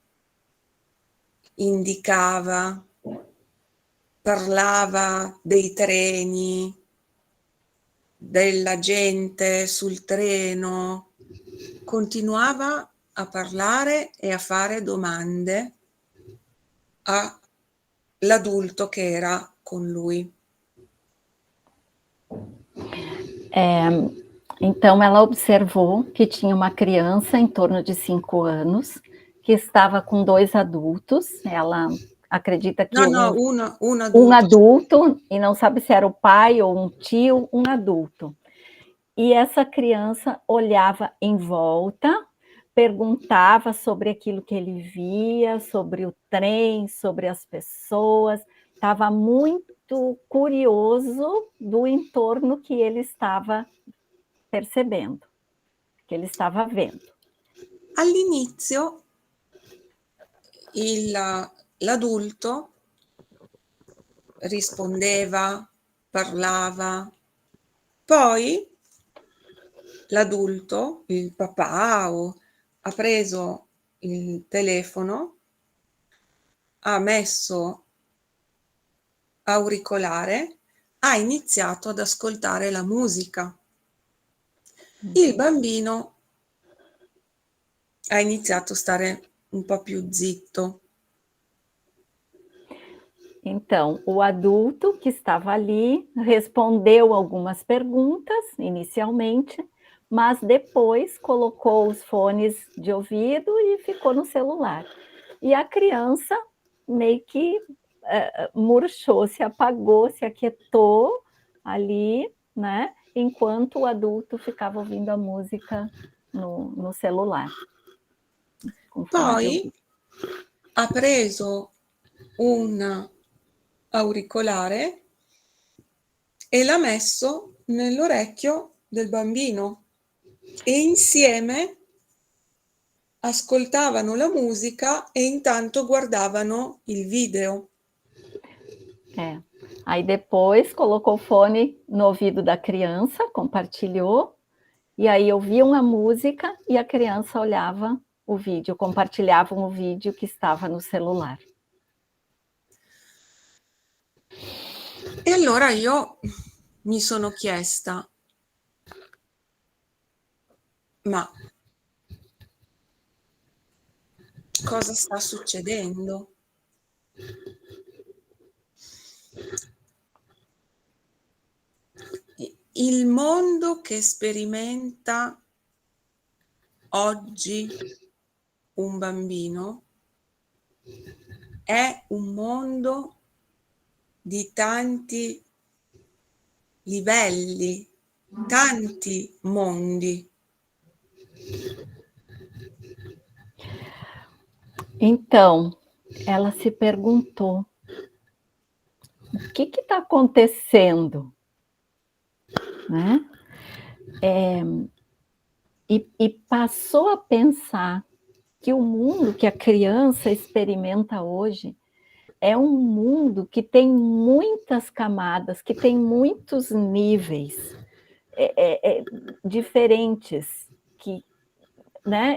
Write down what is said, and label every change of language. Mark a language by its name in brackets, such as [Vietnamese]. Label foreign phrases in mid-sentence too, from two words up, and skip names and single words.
[Italian] indicava, parlava dei treni, della gente sul treno, continuava a parlare e a fare domande all'adulto che era con lui. [Portuguese] Então, ela observou que tinha uma criança em torno de 5 anos, que estava com 2 adultos. Ela acredita que [Italian] No, un [Portuguese] um adulto. adulto, e não sabe se era o pai ou um tio, um adulto. E essa criança olhava em volta, perguntava sobre aquilo que ele via, sobre o trem, sobre as pessoas, estava muito curioso do entorno que ele estava percebendo, que ele estava vendo. [Italian] All'inizio l'adulto rispondeva, parlava, poi l'adulto, il papà, ha preso il telefono, ha messo auricolare, ha iniziato ad ascoltare la musica. Il bambino ha iniziato a stare un po' più zitto. [Portuguese] Então, o adulto que estava ali respondeu algumas perguntas inicialmente, mas depois colocou os fones de ouvido e ficou no celular. E a criança meio que murchou, se apagou, se aquietou ali, né? Enquanto o adulto ficava ouvindo a música no celular. [Italian] Poi ha preso un auricolare e l'ha messo nell'orecchio del bambino e insieme ascoltavano la musica e intanto guardavano il video. [Portuguese] Aí depois colocou o fone no ouvido da criança, compartilhou, e aí ouviam a música e a criança olhava o vídeo, compartilhavam o vídeo que estava no celular. [Italian] E allora io mi sono chiesta, ma cosa sta succedendo? Il mondo che sperimenta oggi un bambino è un mondo di tanti livelli, tanti mondi. [Portuguese] Então, ela se perguntou, o que está acontecendo? Né? E passou a pensar que o mundo que a criança experimenta hoje é um mundo que tem muitas camadas, que tem muitos níveis diferentes, né?